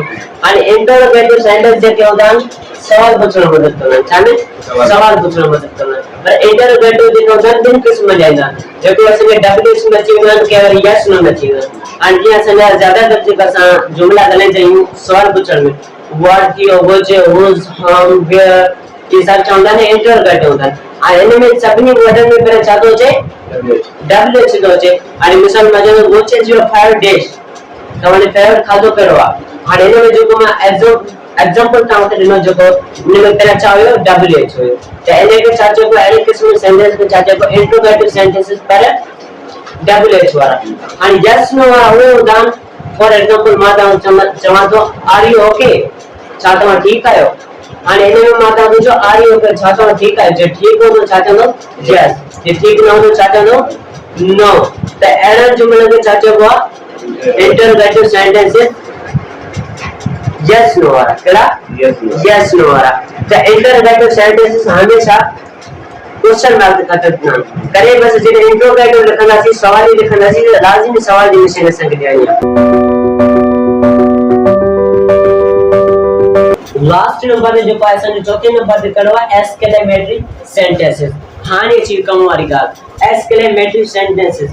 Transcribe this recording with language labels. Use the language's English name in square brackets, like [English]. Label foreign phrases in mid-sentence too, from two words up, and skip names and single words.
[Sindhi] हाणे [English] interrogative sentence [Sindhi] जेके हूंदा आहिनि सवाल पुछण में मदद कंदा आहिनि छा में सवाल पुछण में मदद कंदा आहिनि। पर इंटरोगेटिव जेके हूंदा आहिनि ॿिनि क़िस्म जा ईंदा आहिनि जेको असांखे डब्ल्यूएच में अची वेंदा आहिनि कंहिं वरी [English] yes no [Sindhi] में अची वेंदा आहिनि। हाणे जीअं असांजा ज़्यादातर जेका असां जुमला ॻाल्हाईंदा आहियूं सवाल पुछण में व्हाट थियो [English] which whose how where [Sindhi] ये सभु छा हूंदा आहिनि इंटरोगेटिव हूंदा आहिनि। हाणे हिन में सभिनी वर्डनि में पहिरियों छा थो अचे डब्ल्यूएच थो अचे। हाणे मिसाल मां चवंदुमि [English] which is your favourite dish [Sindhi] तव्हांजो फेवरेट खाधो कहिड़ो आहे। हाणे हिन में जेको मां एग्जांपल तव्हां खे ॾिनो जेको हिन में पहिरियों छा हुयो डब्ल्यूएच हुयो त इनखे छा चइबो अहिड़े क़िस्म सेंटेंस खे छा चइबो [English] interrogative sentences [Sindhi] पर डब्ल्यूएच वारा। हाणे [English] yes no [Sindhi] वारा उहे हूंदा आहिनि [English] for example [Sindhi] मां तव्हांखे चवां थो [English] are you okay [Sindhi] छा तव्हां ठीकु आहियो। हाणे हिन में मां तव्हांखे चयो [English] are you okay [Sindhi] छा तव्हां ठीकु आहियो जे ठीकु हूंदो छा चवंदो यस जे ठीकु न हूंदो छा चवंदो नो। त अहिड़नि जुमलनि खे छा चइबो आहे [English] interrogative sentences yes no [Sindhi] वारा कहिड़ा [English] yes no [Sindhi] वारा। त [English] interrogative sentences [Sindhi] हमेशा [English] question mark [Sindhi] खां कटंदा आहिनि। कॾहिं बस जॾहिं इंटरोगेटिव लिखंदासीं सवाल ई लिखंदासीं त लाज़िमी सवाल जी निशानी असांखे ॾियणी आहे। [English] last number [Sindhi] ते जेको आहे असांजो चौथे नंबर ते कहिड़ो आहे [English] exclamatory sentences. [Sindhi] हाणे अची कम वारी ॻाल्हि [English] exclamatory sentences.